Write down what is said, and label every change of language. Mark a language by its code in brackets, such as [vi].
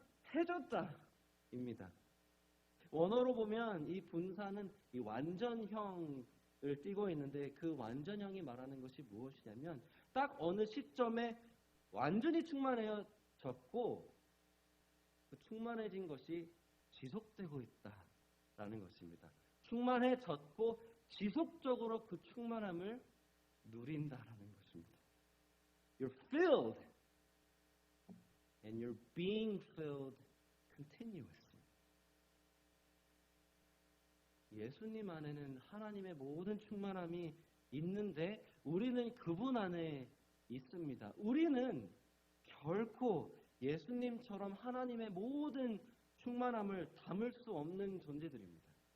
[ko] 충만해졌다입니다. 원어로 보면 이 분사는 이 완전형을 띠고 있는데 그 완전형이 말하는 것이 무엇이냐면 딱 어느 시점에 완전히 충만해졌고 그 충만해진 것이 지속되고 있다라는 것입니다. 충만해졌고 지속적으로 그 충만함을 누린다라는 것입니다. [en] You're filled and you're being filled continuously. [ko] 예수님 안에는 하나님의 모든 충만함이 있는데 우리는 그분 안에 있습니다. 우리는 결코 예수님처럼 하나님의 모든 충만함을 담을 수 없는 존재들입니다.